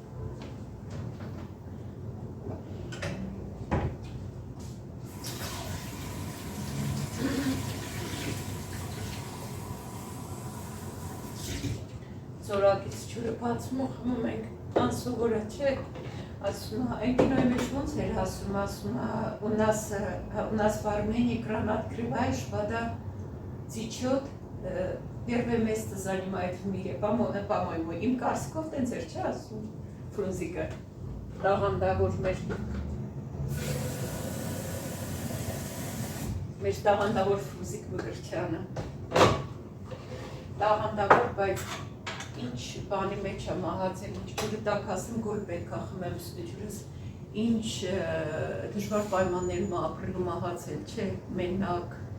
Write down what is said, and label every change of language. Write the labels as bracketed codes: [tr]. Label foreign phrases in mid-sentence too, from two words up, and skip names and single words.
[hy] Զորակից ջուրը բացում ու խմում ենք, անսովոր է, չէ, ասում է, այն կինոյի մեջ ոնց էր ասում է, [ru] у нас в Армении экран открываешь, вода течет, первое место занимает в мире, по-моему, им [hy] կարծիքով տենց էր, չէ, ասում, Ֆրունզիկը, տաղանդավոր մեր տաղանդավոր Ֆրունզիկ Մկրտչյանը, տաղանդավոր, բայց ինչ բանի մեջ է մահացել, ինչ ջուրը տակ ասեմ, գոլ պետք է խմեմ ջուրս, ինչ դժվար պայմաններում ապրելու մահացել, չէ, մենակ։